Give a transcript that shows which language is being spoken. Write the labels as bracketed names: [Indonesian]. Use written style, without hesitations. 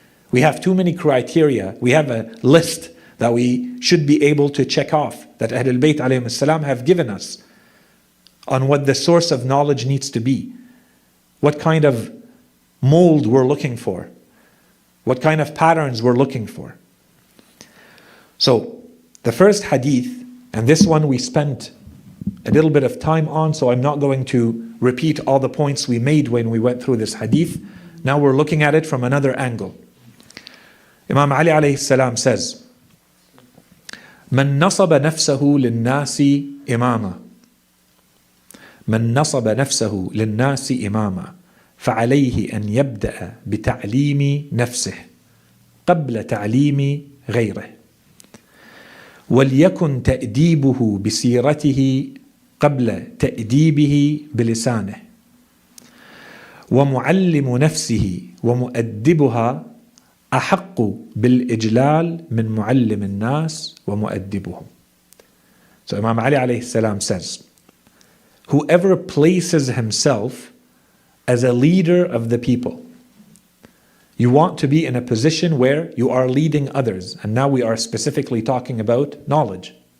[English] We have too many criteria. We have a list that we should be able to check off that Ahlul Bayt alayhim salam have given us on what the source of knowledge needs to be, what kind of mold we're looking for, what kind of patterns we're looking for. So the first hadith, and this one we spent a little bit of time on, so I'm not going to repeat all the points we made when we went through this hadith. Now we're looking at it from another angle. Imam Ali alayhi salam says, [Arabic] من نصب نفسه للناس إماما من نصب نفسه للناس إماما فعليه أن يبدأ بتعليم نفسه قبل تعليم غيره وليكن تأديبه بسيرته قبل تأديبه بلسانه ومعلم نفسه ومؤدبها أحق بالإجلال من معلم الناس ومؤدبهم. [English] So Imam Ali alayhi salam says, whoever places himself as a leader of the people, you want to be in a position where you are leading others, and now we are specifically talking about knowledge.